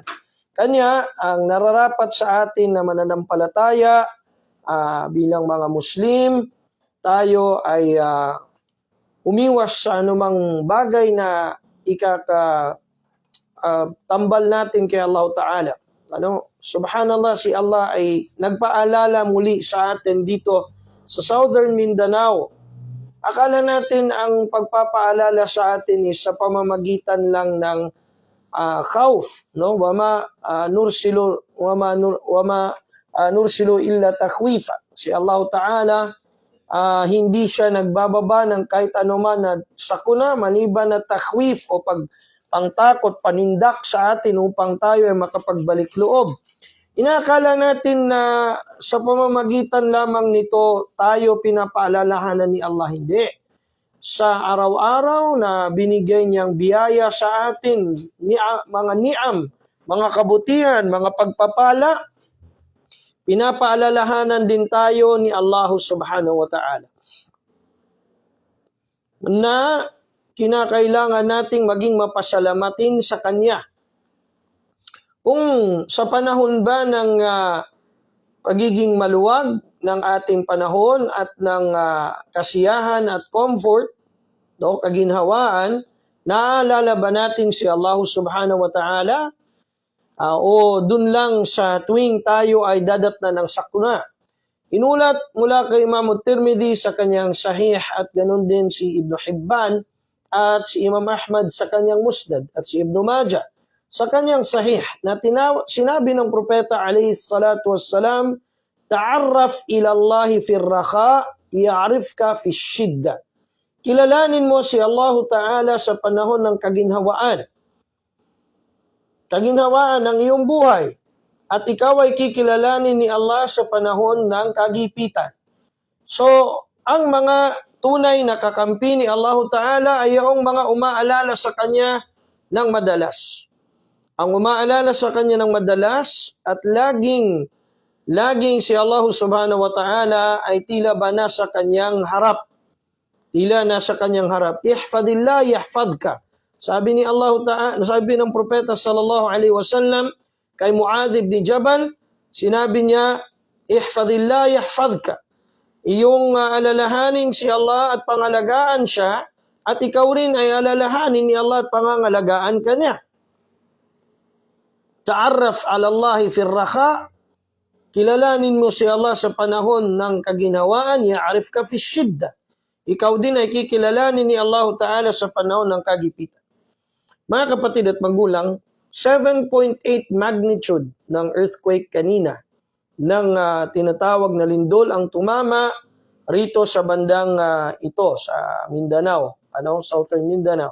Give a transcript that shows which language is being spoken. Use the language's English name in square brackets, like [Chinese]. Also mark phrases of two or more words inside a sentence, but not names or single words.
[Filipino] Kanya, ang nararapat sa atin na mananampalataya, bilang mga Muslim, tayo ay umiwas sa anumang bagay na tambal natin kay Allah Ta'ala. Subhanallah, si Allah ay nagpaalala muli sa atin dito sa Southern Mindanao. Akala natin ang pagpapaalala sa atin is sa pamamagitan lang ng khawf, no? [Arabic] وما نرسل إلا تخويفا. [Filipino] Si Allah Ta'ala, hindi siya nagbababa ng kahit anuman na sakuna, maliban na takhwif o pangtakot, panindak sa atin upang tayo ay makapagbalik loob. Inakala natin na sa pamamagitan lamang nito tayo pinapaalalahanan ni Allah. Hindi. Sa araw-araw na binigay niyang biyaya sa atin, mga ni'am, mga kabutihan, mga pagpapala, pinapaalalahanan din tayo ni Allah [Arabic] سبحانه وتعالى [Filipino] na kinakailangan nating maging mapasalamatin sa Kanya. Kung sa panahon ba ng pagiging maluwag ng ating panahon at ng kasiyahan at comfort, kaginhawaan, naalala ba natin si Allah [Arabic] سبحانه وتعالى? [Filipino] O dun lang sa tuwing tayo ay dadatnan ng sakuna. Inulat mula kay Imam Tirmidhi sa kanyang sahih at ganun din si Ibn Hibban at si Imam Ahmad sa kanyang musnad at si Ibn Majah sa kanyang sahih na sinabi ng propeta [Arabic] عليه الصلاة والسلام تعرف إلى الله في الرخاء يعرفك في الشدة. [Filipino] Kilalanin mo si Allah Ta'ala sa panahon ng kaginhawaan ng iyong buhay, at ikaw ay kikilalanin ni Allah sa panahon ng kagipitan. So, ang mga tunay na kakampi ni Allah Ta'ala ay yung mga umaalala sa Kanya ng madalas. Ang umaalala sa Kanya ng madalas at laging laging si Allah [Arabic] سبحانه وتعالى [Filipino] ay tila ba nasa kanyang harap. Tila nasa kanyang harap. [Arabic] احفظ الله يحفظك. [Filipino] Sabi ni Allah Ta'ala, sabi ng propeta [Arabic] صلى الله عليه وسلم [Filipino] kay Muadh ibn Jabal, sinabi niya, [Arabic] احفظ الله يحفظك. [Filipino] Iyong alalahanin si Allah at pangalagaan siya, at ikaw rin ay alalahanin ni Allah at pangangalagaan ka niya. [Arabic] تعرف على الله في رخاء, [Filipino] kilalanin mo si Allah sa panahon ng kaginhawaan, [Arabic] يعرفك في شدة. [Filipino] Ikaw din ay kikilalanin ni Allah Ta'ala sa panahon ng kagipitan. Mga kapatid at magulang, 7.8 magnitude ng earthquake kanina ng tinatawag na lindol ang tumama rito sa bandang ito, sa Mindanao, Southern Mindanao.